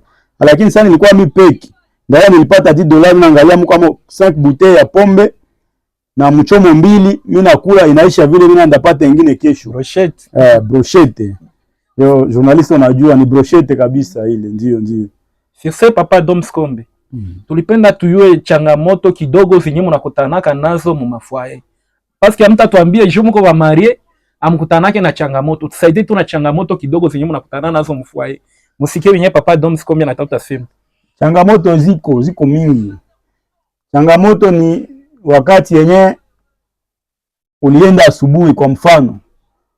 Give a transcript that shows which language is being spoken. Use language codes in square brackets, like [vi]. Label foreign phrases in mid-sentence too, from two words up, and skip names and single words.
[sw] Lakini sasa nilikuwa mimi peke, ndio nilipata $10 naangalia mko kama 5 bouteilles ya pombe na mchomo mbili, mimi nakula inaisha vile, mimi ndapata nyingine kesho. Brochette. Brochette. Yo journaliste unajua ni brochette kabisa ile, ndio. [fr] Sur ce papa Doms Kombi. [sw] Tulipenda tuyue changamoto kidogo zenye mnakutanaka nazo mu mafoyer. [fr] Parce que [sw] mtatuambie juu mko wa marié amkutanake na changamoto. Tusaidie tu na changamoto kidogo zenye mnakutana nazo mu foyer. Musikie wenyewe papa Doms Kombi anataka sema. Changamoto ziko mingi. Changamoto ni wakati yenye ulienda asubuhi kwa mfano, unarudia.